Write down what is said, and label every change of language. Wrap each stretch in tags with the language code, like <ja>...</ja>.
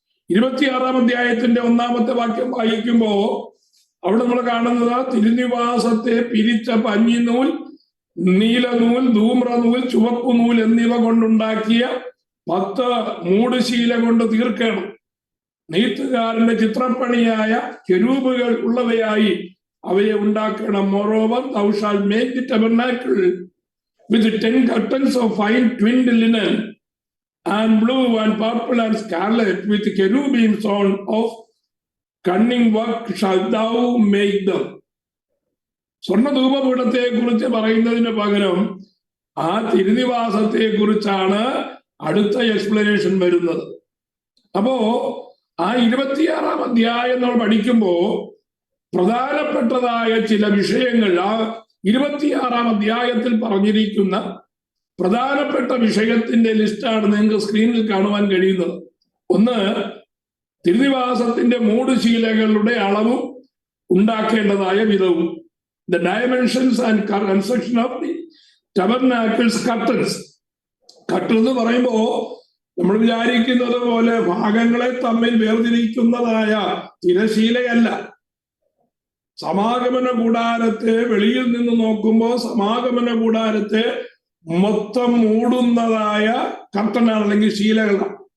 <ml>26-ാം അധ്യായത്തിന്റെ 1-മത്തെ വാക്യം വായിക്കുമ്പോ അവിടെ നമ്മൾ കാണുന്നത് തിരുനിവാസത്തെ പിരിച്ച പഞ്ഞിനൂൽ, നീലനൂൽ, ധൂമ്രനൂൽ, ചുവപ്പ് നൂൽ എന്നിവ കൊണ്ടുണ്ടാക്കിയ 10 മൂടുശീല കൊണ്ട് തീർക്കണം. നെയ്ത്തുകാരന്റെ ചിത്രപ്പണിയായ കെരൂബുകൾ ഉള്ളവയായി അവയെ ഉണ്ടാക്കണം.</ml> <en>Moreover, thou shalt make the tabernacle with 10 curtains of fine twinned linen, and blue and purple and scarlet, with cherubims on of cunning work shalt thou make them.</en> <ml>സ്വർണ്ണധൂപപീഠത്തെ കുറിച്ച് പറയുന്നതിന് പകരം ആ തിരുനിവാസത്തെ കുറിച്ചാണ് അടുത്ത എക്സ്പ്ലനേഷൻ വരുന്നത്. അപ്പോ ആ 26-ാം അധ്യായം നമ്മൾ പഠിക്കുമ്പോ പ്രധാനപ്പെട്ടതായ ചില വിഷയങ്ങൾ ആ 26-ാം അധ്യായത്തിൽ പറഞ്ഞിരിക്കുന്ന പ്രധാനപ്പെട്ട വിഷയത്തിന്റെ ലിസ്റ്റാണ് നിങ്ങൾക്ക് സ്ക്രീനിൽ കാണുവാൻ കഴിയുന്നത്. ഒന്ന്, തിരുനിവാസത്തിന്റെ മൂടുശീലകളുടെ അളവും ഉണ്ടാക്കേണ്ടതായ വിധവും.</ml> <en>The dimensions and construction of the tabernacle's curtains.</en> <ml>Curtain എന്ന് പറയുമ്പോ നമ്മൾ വിചാരിക്കുന്നത് പോലെ ഭാഗങ്ങളെ തമ്മിൽ വേർതിരിക്കുന്നതായ തിരശീലയല്ല. സമാഗമന കൂടാരത്തെ വെളിയിൽ നിന്ന് നോക്കുമ്പോൾ സമാഗമന കൂടാരത്തെ മൊത്തം മൂടുന്നതായ കർട്ടനാണ് അല്ലെങ്കിൽ ശീലകളാണ്.</ml>